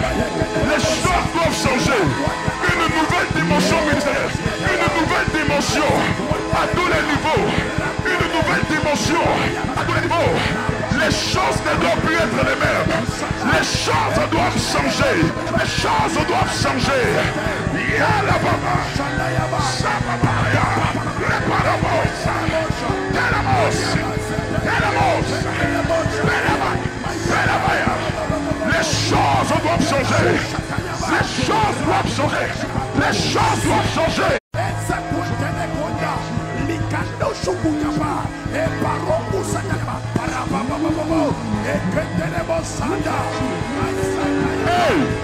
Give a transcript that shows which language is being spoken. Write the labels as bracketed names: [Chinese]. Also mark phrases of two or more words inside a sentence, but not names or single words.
[French] Les choses doivent changer. Une nouvelle dimension ministérielle. Une nouvelle dimension à tous les niveaux. Une nouvelle dimension à tous les niveaux. Les choses ne doivent plus être les mêmes. Les choses doivent changer. Les choses doivent changer. Yala baba. Sababaya. Reparamos. Telamos. Telamos. Pelabaya. Les choses doivent changer. Les choses doivent changer. Les choses doivent changer. Hey!